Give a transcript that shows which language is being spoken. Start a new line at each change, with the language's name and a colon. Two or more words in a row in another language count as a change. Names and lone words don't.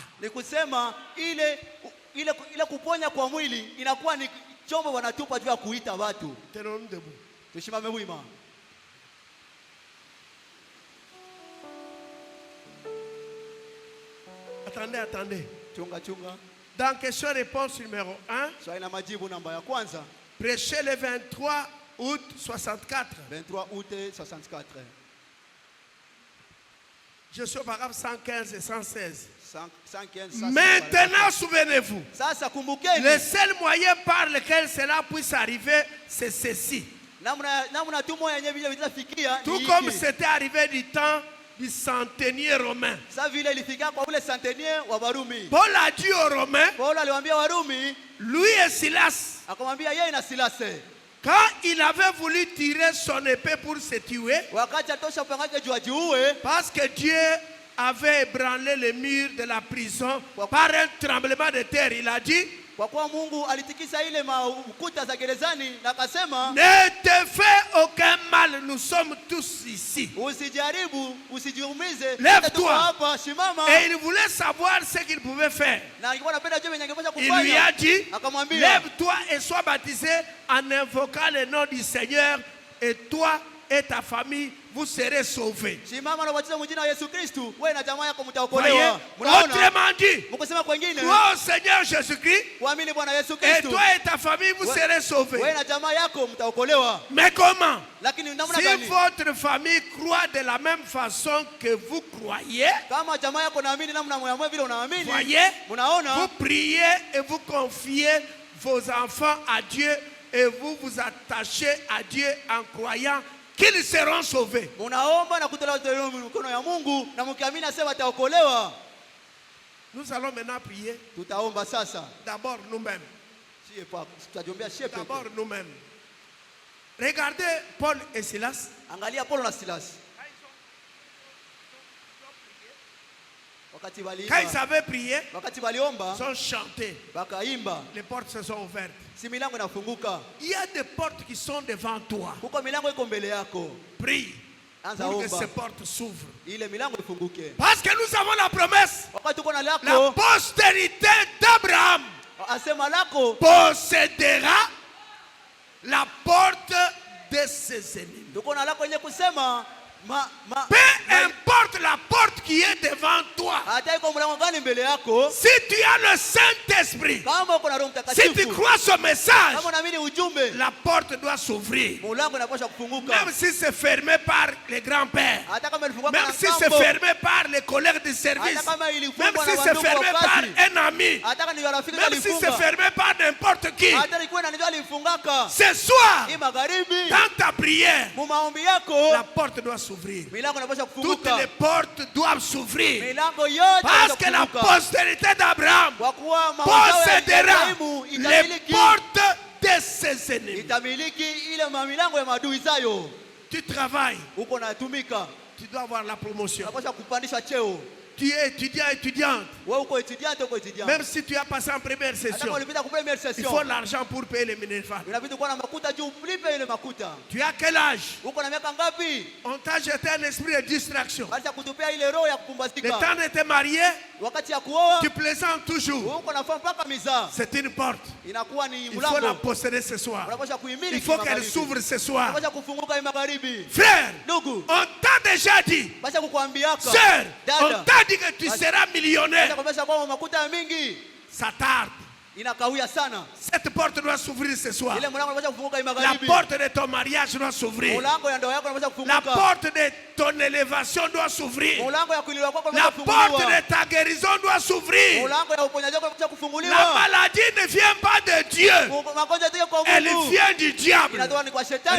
Swahili: Ni kusema ile kuponya kwa mwili inakuwa ni chombo wanatupa juu ya kuita watu.
French: Tenons-nous debout.
Swahili: Tusimame wima.
French: Attendez.
Swahili: Chunga.
French: Dans question-réponse numéro 1,
Swahili: Swali na majibu namba ya kwanza,
French: prêché le 23 août 64. 23 août 64. Je suis au paragraphe 115 et 116. 115, Maintenant, souvenez-vous,
Swahili: sasa kumbukeni,
French: le seul moyen par lequel cela puisse arriver, c'est ceci.
Swahili: namna tu moja yenyewe vile vitafikia
French: Tout comme c'était arrivé du temps du centenier romain.
Swahili: sasa vile ilifikia kwa ule centenier wa Warumi.
French: Paul a dit aux Romains,
Swahili: Paulo aliwaambia Warumi,
French: lui et Silas,
Swahili: akamwambia yeye na Silase,
French: quand il avait voulu tirer son épée pour se tuer,
Swahili: wakati atosha upanga wake juu ajiue,
French: parce que Dieu avait ébranlé les murs de la prison par un tremblement de terre, il a dit,
Swahili: kwa kuwa Mungu alitikisa ile ukuta za gerezani na akasema,
French: ne te fais aucun mal, nous sommes tous ici.
Swahili: usijaribu, usijiumize,
French: Lève-toi.
Swahili: hapa, simama.
French: Et il voulait savoir ce qu'il pouvait faire.
Swahili: Na alikuwa anapenda juu angepasha
French: Il lui a
Swahili: kufanya.
French: dit,
Swahili: Akamwambia,
French: lève-toi et sois baptisé en invoquant le nom du Seigneur, et toi et ta famille, vous serez sauvés.
Swahili: simama na ubatizo mwingine wa Yesu Kristo, wewe na jamaa yako
French: Voyez,
Swahili: mtaokolewa. Mnaona?
French: autrement dit,
Swahili: Mkosema kwingine,
French: toi au Seigneur Jésus-Christ,
Swahili: kuamini Bwana Yesu
French: et
Swahili: Kristo,
French: toi et ta famille, vous serez sauvés.
Swahili: wewe na jamaa yako mtaokolewa.
French: Mais comment?
Swahili: Lakini namna
French: Si
Swahili: gani?
French: votre famille croit de la même façon que vous croyez,
Swahili: Kama jamaa yako naamini namna mwe vile unaamini,
French: voyez,
Swahili: mnaona?
French: vous priez et vous confiez vos enfants à Dieu et vous vous attachez à Dieu en croyant qu'ils seront sauvés.
Swahili: Munaomba na kutolewa mikono ya Mungu na mkiamini asema ataokolewa.
French: Nous allons maintenant prier.
Swahili: Tutaomba sasa.
French: D'abord nous-mêmes.
Swahili: Sie pa tutajiombea shepe.
French: D'abord nous-mêmes. Regardez Paul et Silas.
Swahili: Angalia Paulo na Silas. Wakati
French: Quand ils
Swahili: waliimba,
French: avaient prié,
Swahili: wakati waliomba,
French: ils ont chanté.
Swahili: wakaimba,
French: Les portes se sont ouvertes.
Swahili: si milango inafunguka.
French: Il y a des portes qui sont devant toi.
Swahili: Huko milango iko mbele yako.
French: Prie
Swahili: Anza
French: pour que
Swahili: omba.
French: ces portes s'ouvrent.
Swahili: Ile milango ifunguke.
French: Parce que nous avons la promesse.
Swahili: Wakati uko na
French: La
Swahili: lako,
French: postérité d'Abraham
Swahili: asema lako
French: possédera la porte de ses ennemis.
Swahili: tuko na lako yenye kusema
French: Peu importe la porte qui est devant toi.
Swahili: hata iko mlango gani mbele yako,
French: Si tu as le Saint-Esprit,
Swahili: kama uko na Roho
French: si tu
Swahili: Mtakatifu,
French: crois ce message,
Swahili: kama unaamini ujumbe,
French: la porte doit s'ouvrir.
Swahili: mlango unapaswa kufunguka.
French: Même si c'est fermé par les grands-pères.
Swahili: Hata kama ilifunguka
French: Même
Swahili: na
French: si c'est
Swahili: kambo,
French: fermé par les collègues de service.
Swahili: hata kama
French: Même
Swahili: ilifungwa
French: si
Swahili: na
French: c'est
Swahili: wandugu
French: fermé
Swahili: wa
French: par
Swahili: kazi,
French: un ami.
Swahili: hata kama ni rafiki
French: Même si c'est
Swahili: alifunga,
French: fermé par n'importe qui.
Swahili: hata ikiwa na ndio alifungaka,
French: Ce soir,
Swahili: hii magharibi,
French: dans ta prière,
Swahili: mu maombi yako,
French: la porte doit s'ouvrir.
Swahili: milango inapaswa
French: Toutes
Swahili: kufunguka.
French: les portes doivent s'ouvrir.
Swahili: Milango yote
French: Parce que la
Swahili: kufunguka.
French: postérité d'Abraham
Swahili: Kwa kuwa mazao ya
French: possédera
Swahili: Ibrahimu
French: les
Swahili: itamiliki,
French: portes de ses ennemis.
Swahili: itamiliki ile milango ya maadui zayo.
French: Tu travailles,
Swahili: Uko natumika,
French: tu dois avoir la promotion.
Swahili: unapaswa kupandisha cheo.
French: Tu es étudiant, étudiante.
Swahili: Wewe uko étudiant, uko étudiant.
French: Même si tu as passé en première
Swahili: Hata
French: session,
Swahili: kama ulipita ku première
French: il session, faut l'argent pour payer les minervales.
Swahili: inabidi kuwa na makuta juu ulipe ile makuta.
French: Tu as quel âge?
Swahili: Uko na miaka ngapi?
French: On t'a jeté un esprit de distraction.
Swahili: Basi kutupia ile roho ya
French: Le
Swahili: kupumbazika.
French: temps de te marier,
Swahili: Wakati ya kuoa,
French: tu plaisantes toujours.
Swahili: uko nafanya mpaka mizaa.
French: C'est une porte.
Swahili: Inakuwa ni
French: Il faut la
Swahili: mlango.
French: posséder ce soir.
Swahili: Unapaswa kuhimili
French: Il faut qu'elle
Swahili: kimagharibi.
French: s'ouvre ce soir.
Swahili: Unapaswa kufunguka hii magharibi.
French: Frère,
Swahili: Ndugu,
French: on t'a déjà dit.
Swahili: basi kukuambiaka.
French: Sœur, on
Swahili: Dada,
French: t'a dit que tu seras millionnaire.
Swahili: kuonyesha kwamba makuta ya mingi
French: Ça tarde.
Swahili: inakawia sana.
French: Cette porte doit s'ouvrir ce soir.
Swahili: Ile mlango unapaswa kufunguka hii
French: La
Swahili: magharibi.
French: porte de ton mariage doit s'ouvrir.
Swahili: Mlango ya ndoa yako unapaswa
French: La
Swahili: kufunguka.
French: porte de ton élévation doit s'ouvrir.
Swahili: Mlango ya kuinuliwa kwako
French: La
Swahili: unapaswa
French: porte
Swahili: kufunguliwa.
French: de ta guérison doit s'ouvrir.
Swahili: Mlango ya uponyaji wako unapaswa
French: La
Swahili: kufunguliwa.
French: maladie ne vient pas de Dieu.
Swahili: Magonjwa yatoke kwa
French: Elle
Swahili: Mungu.
French: vient du diable.
Swahili: Inatoka ni kwa shetani.